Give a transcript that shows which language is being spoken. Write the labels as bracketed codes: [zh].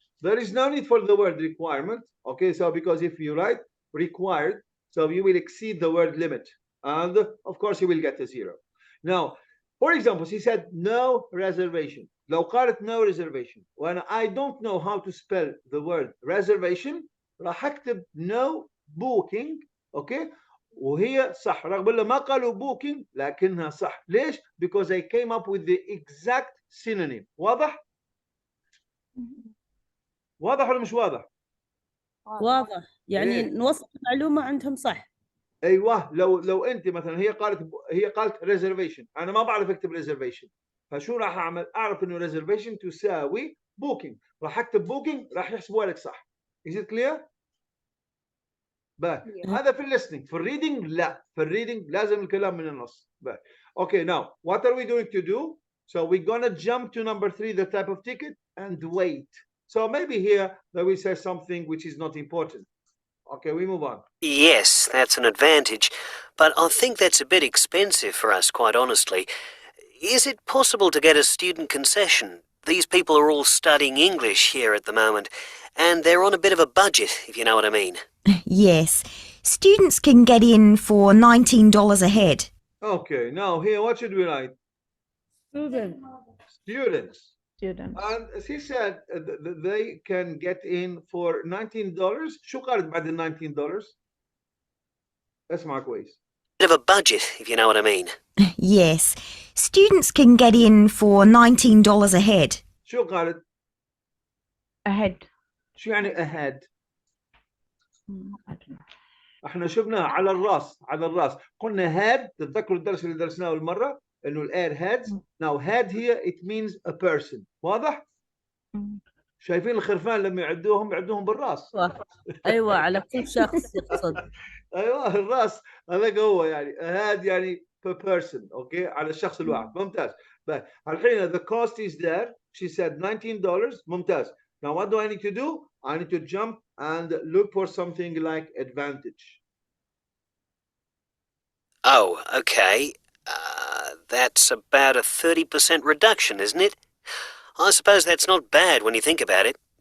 [en] There is no need for the word requirement. Okay. So because if you write required, so you will exceed the word limit, and of course you will get a 0. Now, for example, she said no reservation. [ar] لو قالت [en] no reservation, when I don't know how to spell the word reservation, [ar] راح اكتب [en] no booking. Okay. [ar] وهي صح رغم انه ما قالوا booking لكنها صح. [en] ليش؟ because I came up with the exact synonym. [ar] واضح؟ واضح ولا مش واضح؟ واضح، يعني نوصل المعلومة عندهم صح. ايوه. لو انت مثلا هي قالت reservation، انا ما بعرف اكتب reservation، فشو راح اعمل؟ اعرف انه reservation تساوي booking، راح اكتب booking راح يحسبوها لك صح. [en] Is it clear؟ [ar] هذا في الليسننج. في الريدنج لا، في الريدنج لازم الكلام من النص. [en] Okay, now what are we going to do? So we're gonna jump to number 3, the type of ticket, and wait. So maybe here that we say something which is not important. Okay, we move on. Yes, that's an advantage, but I think that's a bit expensive for us, quite honestly. Is it possible to get a student concession? These people are all studying English here at the moment, and they're on a bit of a budget, if you know what I mean. Yes, students can get in for $19 a head. Okay, now here what should we write? Students. And she said they can get in for $19. [ar] شو قالت بعد ال $19؟ اسمع كويس. [en] Bit of a budget, if you know what I mean. Yes, students can get in for $19 a head. [ar] شو قالت؟ [en] ahead. [ar] شو يعني ahead؟ احنا شفناها على الراس، على الراس. قلنا head، تتذكروا الدرس اللي درسناه المرة انه الاير heads. [en] Now head here it means a person. [ar] واضح؟ شايفين الخرفان لما يعدوهم بالراس. ايوه على كل شخص يقصد. ايوه الراس هذا هو يعني head يعني [en] per person. [ar] اوكي على الشخص الواحد. ممتاز. [en] الحين the cost is there. She said $19. ممتاز. Now what do I need to do? I need to jump and look for something like advantage. Oh, okay. That's about a 30% reduction, isn't it? I suppose that's not bad when you think about it.